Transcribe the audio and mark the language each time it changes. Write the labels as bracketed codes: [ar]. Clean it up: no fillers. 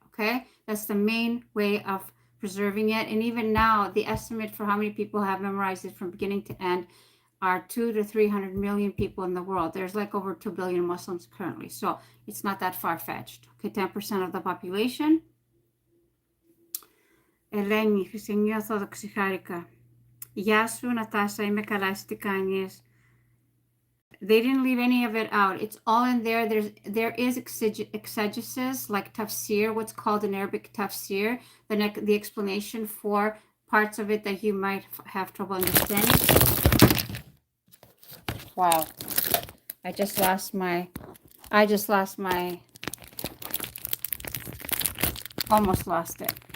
[en] Okay, that's the main way of preserving it. And even now, the estimate for how many people have memorized it from beginning to end are 200 to 300 million people in the world. There's like over 2 billion Muslims currently, so it's not that far-fetched. Okay, 10% of the population. [el] Ελένη, Χριστιανή Ορθόδοξη, χάρηκα. Γεια σου, Νατάσα, είμαι καλά, εσύ τι κάνεις? [en] They didn't leave any of it out. It's all in there. There is exegesis, like tafsir, what's called in Arabic tafsir, the explanation for parts of it that you might have trouble understanding. Wow. I just lost my, almost lost it.